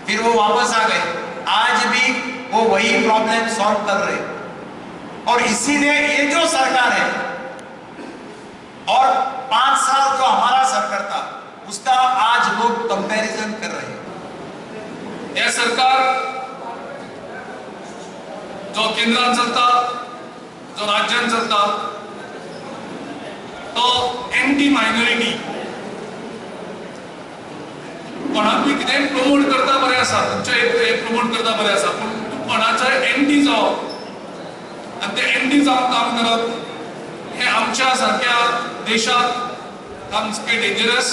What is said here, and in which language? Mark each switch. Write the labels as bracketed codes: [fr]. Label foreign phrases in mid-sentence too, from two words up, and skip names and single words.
[hi] फिर वो वापस आ गए, आज भी वो वही [en] problem solve [hi] कर रहे, और इसीलिए ये जो सरकार है और 5 साल जो हमारा सरकार था, उसका आज लोग कंपैरिजन कर रहे हैं। यह सरकार जो [kok] केंद्रात चलता, जो राज्यात चलता, तो [en] anti minority [kok] कोणाकूय कितें प्रमोट करता बरें आसा, तुमचें प्रमोट करता बरें आसा, पूण तूं कोणाचो एंटी जावप आनी ते एंटी जावन काम करप हें आमच्या सारक्या देशात सामकें डेंजरस।